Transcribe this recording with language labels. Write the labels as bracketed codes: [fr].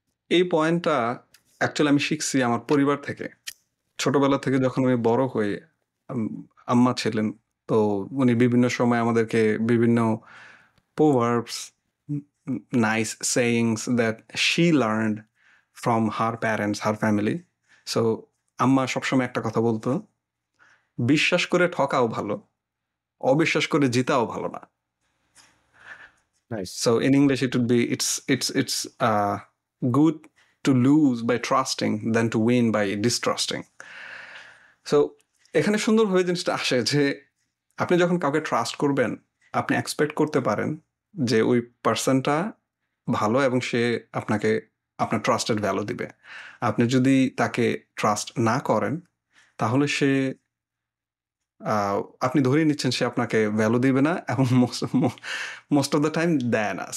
[bn] এই পয়েন্টটা অ্যাকচুয়ালি আমি শিখছি আমার পরিবার থেকে। ছোটবেলা থেকে যখন আমি বড় হই, আম্মা ছিলেন, তো উনি বিভিন্ন সময় আমাদেরকে বিভিন্ন [en] proverbs, nice sayings that she learned from her parents, her family. [bn] So আম্মা সবসময় একটা কথা বলতো বিশ্বাস করে ঠকাও ভালো, অবিশ্বাস করে জিতাও ভালো না। [en] Nice. So in English, it would be it's good to lose by trusting than to win by distrusting. [bn] So এখানে সুন্দরভাবে জিনিসটা আসে যে আপনি যখন কাউকে ট্রাস্ট করবেন, আপনি এক্সপেক্ট করতে পারেন যে ওই পার্সনটা ভালো এবং সে আপনাকে আপনার ট্রাস্টেড ভ্যালু দিবে। আপনি যদি তাকে ট্রাস্ট না করেন, তাহলে সে আপনি ধরেই নিচ্ছেন সে আপনাকে ভ্যালু দিবে না এবং মোস্ট অফ দ্য টাইম দেয় না।